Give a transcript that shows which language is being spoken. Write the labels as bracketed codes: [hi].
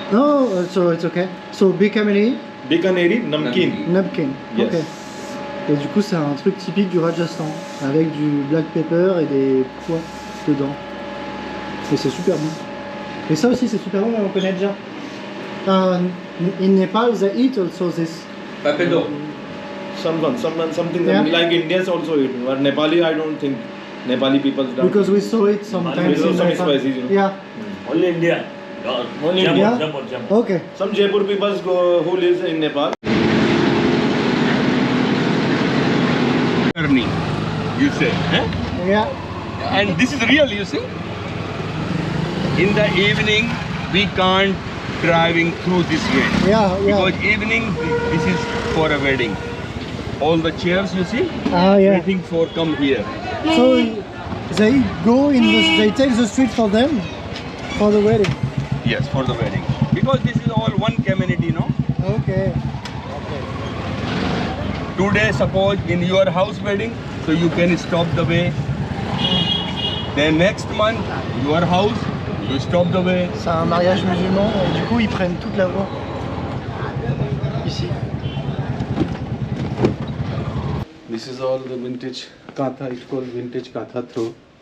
[en] Oh, so it's okay. So Bikamani, Bikaneri namkeen. napkin. Yes. Ok. [fr] Et du coup, c'est un truc typique du Rajasthan avec du black pepper et des pois dedans. Et c'est super bon. Et ça aussi, c'est super bon, mais on connaît déjà. [en] In Nepal, they eat also this. Papedo. Something Yeah. like Indians also eat. But Nepali, I don't think Nepali people don't. Because we saw it sometimes We saw in some Nepal. spices, you know. Yeah. Only India. Only Yeah. Okay. Some Jaipur people who lives in Nepal. Journey, you say. Huh? Yeah. And this is real, you see. In the evening, we can't driving through this way. Yeah. Yeah. Because evening, this is for a wedding. All the chairs, you see, Ah, yeah. waiting for come here. So they go in the. They take the street for them for the wedding. Yes, for the wedding. Because this is all one community, no? Okay. Today, suppose in your house wedding, so you can stop the way. Then next month, your house, you stop the way. [fr] C'est un mariage musulman et du coup ils prennent toute la voie ici. [en] This is all the vintage Katha, it's called vintage Katha throw.